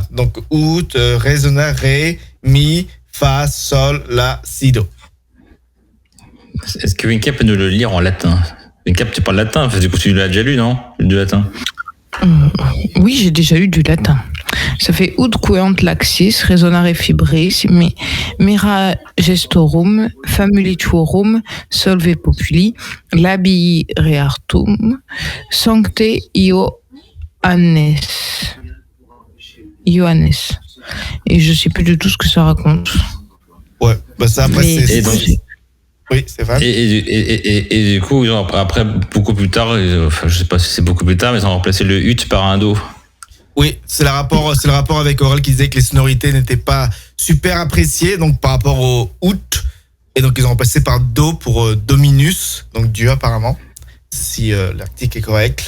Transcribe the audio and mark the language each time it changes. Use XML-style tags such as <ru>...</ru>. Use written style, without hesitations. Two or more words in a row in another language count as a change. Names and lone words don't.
<fr>Donc out, ré, sona, ré, mi, fa, sol, la, si, do. Est-ce que Vinca peut nous le lire en latin? Vinca, tu parles latin, enfin, du coup tu l'as déjà lu, non? Du latin. Oui, j'ai déjà eu du latin. Ça fait</fr> <la>ut queant laxis, resonare fibris, mera gestorum, famulituorum, solve populi, labii reartum, sancte Ioannes.</la> <fr>Et je sais plus du tout ce que ça raconte. Ouais, bah ça après Mais- c'est... Et donc- Oui, c'est vrai. Et du coup, après, beaucoup plus tard, enfin, je sais pas si c'est beaucoup plus tard, mais ils ont remplacé le ut par un do. Oui, c'est le rapport avec Aurel qui disait que les sonorités n'étaient pas super appréciées, donc par rapport au out, et donc ils ont remplacé par do pour dominus, donc Dieu apparemment, si l'article est correct.</fr>